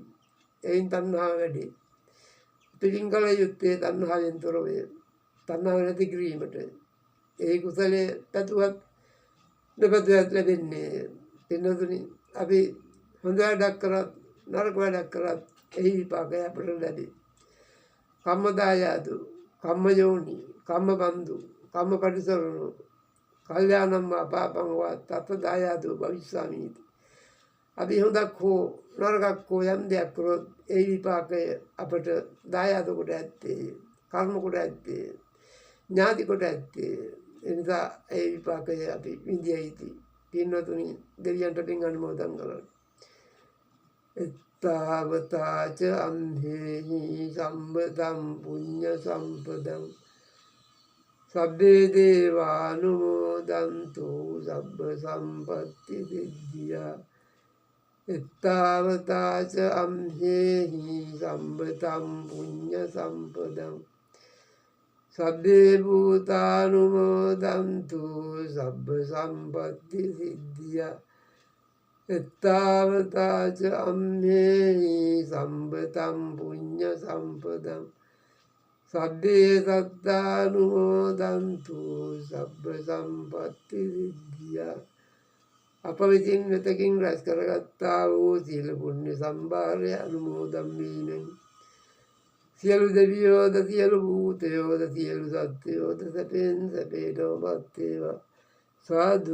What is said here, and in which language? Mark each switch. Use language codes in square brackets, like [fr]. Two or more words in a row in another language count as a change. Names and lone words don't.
[si] එයින් තණ්හාව වැඩේ. පිළින් කල යුත්තේ තණ්හාවෙන් තොරවය. තණ්හාව නැති කිරීමට. ඒ කුසලයේ පැතුවත් නොපැතුවත් ලැබෙන්නේ. පින්නතුනි අපි හොඳ වැඩක් කරත් නරක වැඩක් කරත් එහි විපාකය අපට ලැබේ. [pi] කම්මදායාදු, කම්මයෝනි, කම්මබන්දු, කම්මපටිසරණෝ, කල්යාණම් වා පාපං වා තත් දායාදෝ භවිස්සාමීති. [si] අපි හොඳක් හෝ නරකක් හෝ යම් දෙයක් කරොත් ඒ විපාකය අපට දායාද කොට ඇත්තේ, කර්ම කොට ඇත්තේ, ඥාති කොට ඇත්තේ. එනිසා ඒ විපාකය අපි විඳිය යුතුයි. පින්වතුනි දෙවියන්ට පින් අනුමෝදන් කරන්න. [pi] එත්තාවතාච අම්හෙහි සම්බදම් පුඤ්ඤ සම්පදං සබ්බේ දේවානුමෝදන්තු සබ්බ සම්පත්ති සිද්ධියා. එත්තාවතාච අම්හෙහි සම්බතම් පුඤ්ඤ සම්පදං සබ්බේ භූතානුමෝදන්තු සබ්බ සම්පත්ති සිද්ධියා. එත්තාවතාච අම්හෙහි සම්බතම් පුඤ්ඤ සම්පදං සබ්බේ සත්තානුමෝදන්තු සබ්බ සම්පත්ති සිද්ධියා. [si] අප විසින් මෙතකින් රැස් කරගත්තා වූ සියලු පුණ්‍ය සම්භාරය අනුමෝදන් වීමෙන් සියලු දෙවියෝද සියලු භූතයෝද සියලු සත්වයෝද සැපෙන් සැපේටම පත් වේවා.